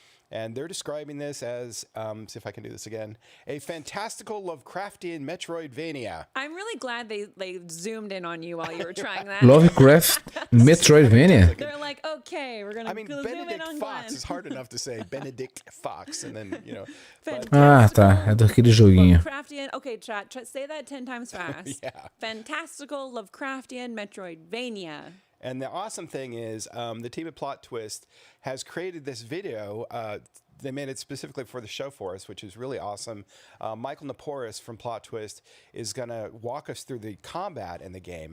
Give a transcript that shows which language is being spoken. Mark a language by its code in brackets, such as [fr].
[en] And they're describing this as, see if I can do this again, a fantastical Lovecraftian Metroidvania. I'm really glad they zoomed in on you while you were trying that. Lovecraft Metroidvania. They're like, okay, we're going to zoom in on Fox Glenn. is hard enough to say. Benedict Fox. And then, [pt] Ah, tá. É daquele joguinho. [en] Lovecraftian. Okay, chat, say that 10 times fast. Fantastical Lovecraftian Metroidvania. And the awesome thing is the team at Plot Twist has created this video. They made it specifically for the show for us, which is really awesome. Michael Naporis from Plot Twist is going to walk us through the combat in the game.